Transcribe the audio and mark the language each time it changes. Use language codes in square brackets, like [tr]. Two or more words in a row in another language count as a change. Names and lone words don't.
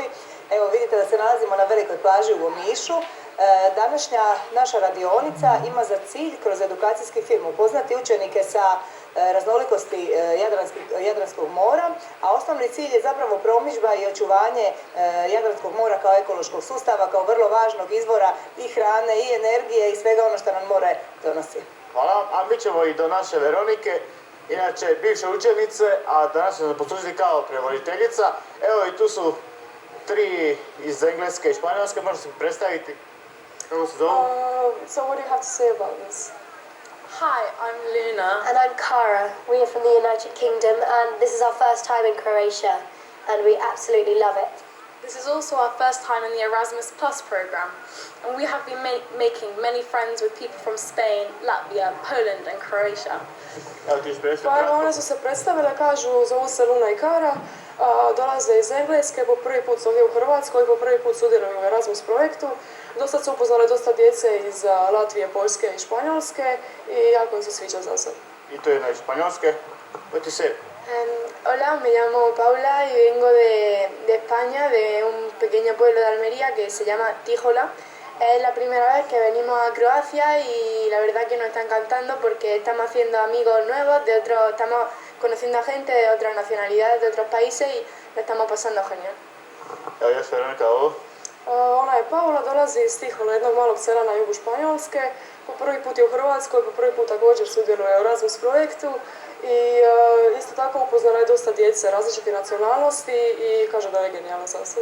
[hr] Evo vidite da se nalazimo na velikoj plaži u Omišu. Današnja naša radionica ima za cilj kroz edukacijski film upoznati učenike sa raznolikosti Jadranskog mora, a osnovni cilj je zapravo promidžba i očuvanje Jadranskog mora kao ekološkog sustava, kao vrlo važnog izvora i hrane i energije i svega ono što nam more donosi. Hvala, a mi ćemo i do naše Veronike, inače bivše učenice, a danas ćemo poslužiti kao prevoditeljica. Evo i tu su 3 iz Engleske i Španjolske, možete se predstaviti? Kako se zovu? [en] So what do you have to say about this? Hi, I'm Luna. And I'm Cara. We are from the United Kingdom and this is our first time in Croatia and we absolutely love it. This is also our first time in the Erasmus Plus program and we have been making many friends with people from Spain, Latvia, Poland and Croatia. [hr] Evo ti Pa evo, one su se predstavile, kažu, zovu se Luna i Cara, dolaze iz Engleske, po prvi put su ovdje u Hrvatskoj i po prvi put sudjeluju u Erasmus projektu. Dosad su upoznale dosta djece iz Latvije, Poljske i Španjolske i jako im se sviđa za sad. I to je jedna iz Španjolske. [en] What you say? [es] Hola, me llamo Paula y vengo de España, de un pequeño pueblo de Almería que se llama Tíjola. Es la primera vez que venimos a Croacia y la verdad que nos está encantando porque estamos haciendo amigos nuevos, estamos conociendo a gente de otras nacionalidades, de otros países y lo estamos pasando genial. [hr] Evo još Veronika ovo. Ona je Paula, dolazi iz Tihola, jednog malog sela na jugu Španjolske. Po prvi put je u Hrvatskoj, po prvi put također sudjeluje u Erasmus projektu i isto tako upoznala je dosta djece različitih nacionalnosti i kaže da je genijalno za sve.